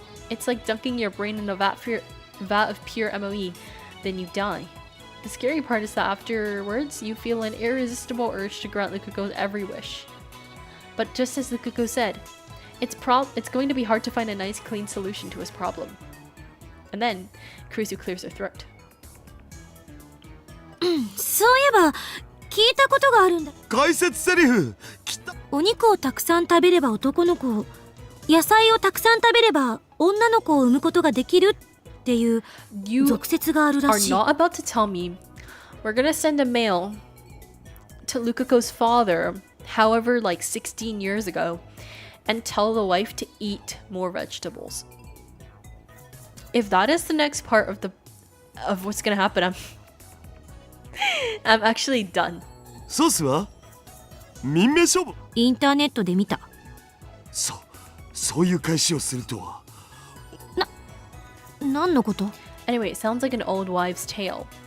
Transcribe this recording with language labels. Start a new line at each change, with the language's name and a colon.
English: It's like dunking your brain in a vat of pure MOE, then you die. The scary part is that afterwards, you feel an irresistible urge to grant Lukaku's every wish. But just as Lukaku said, it's going to be hard to find a nice, clean solution to his problem. And then, Kurisu clears her throat.
Japanese: そういえば聞いたことがあるんだ。解説セリフきた。お肉をたくさん食べれば男の子を、野菜をたくさん食べれば女の子を産むことができるっていう俗説があるら
English: are
Japanese: しい。
English: not about to tell me we're gonna send a mail to Lukaku's father, however, like 16 years ago, and tell the wife to eat more vegetables. If that is the next part of what's gonna happen, I'm actually done.
Japanese: ソースは民命勝負。インターネットで見た。そういう返しをするとは。何のこと？
English: Anyway, it sounds like an old wives' tale.